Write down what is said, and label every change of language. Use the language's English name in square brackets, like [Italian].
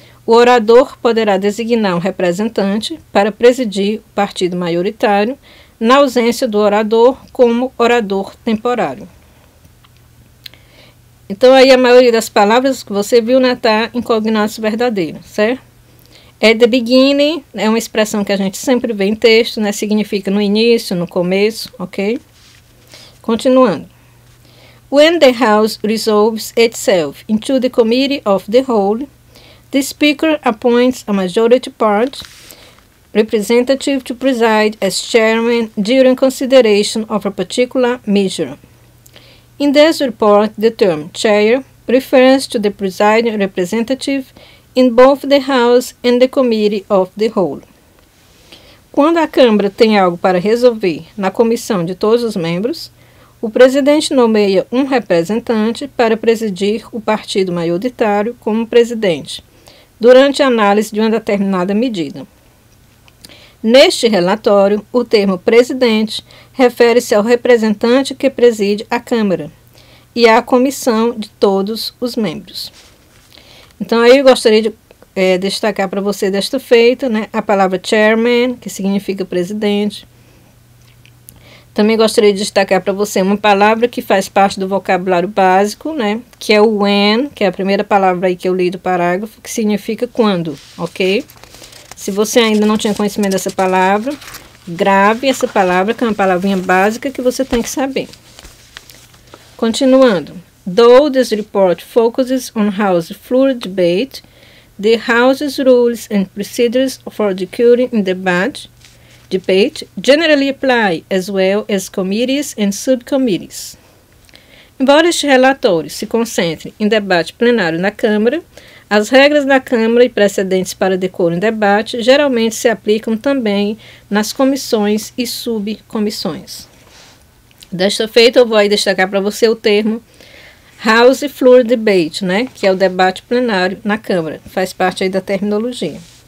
[Portuguese] O orador poderá designar um representante para presidir o partido maioritário, na ausência do orador, como orador temporário. Então, aí a maioria das palavras que você viu, né, tá em cognatos verdadeiros, certo? [English] At the beginning [Portuguese] é uma expressão que a gente sempre vê em texto, né? Significa no início, no começo, ok? Continuando. [English] When the House resolves itself into the Committee of the Whole, the Speaker appoints a majority part representative to preside as chairman during consideration of a particular measure. In this report, the term chair refers to the presiding representative in both the House and the Committee of the Whole. [Portuguese] Quando a Câmara tem algo para resolver na comissão de todos os membros, o presidente nomeia um representante para presidir o partido maioritário como presidente, durante a análise de uma determinada medida. Neste relatório, o termo presidente refere-se ao representante que preside a Câmara e à comissão de todos os membros. Então, aí eu gostaria de destacar para você desta feita, né, a palavra chairman, que significa presidente. Também gostaria de destacar para você uma palavra que faz parte do vocabulário básico, né, que é o when, que é a primeira palavra aí que eu li do parágrafo, que significa quando, ok? Se você ainda não tinha conhecimento dessa palavra, grave essa palavra, que é uma palavrinha básica que você tem que saber. Continuando. [English] Though this report focuses on House floor debate, the House's rules and procedures for discussing in debate generally apply as well as committees and subcommittees. [Portuguese] Embora este relatório se concentre em debate plenário na Câmara, as regras da Câmara e precedentes para decoro em debate geralmente se aplicam também nas comissões e subcomissões. Desta feita, eu vou aí destacar para você o termo House Floor Debate, né, que é o debate plenário na Câmara, faz parte aí da terminologia.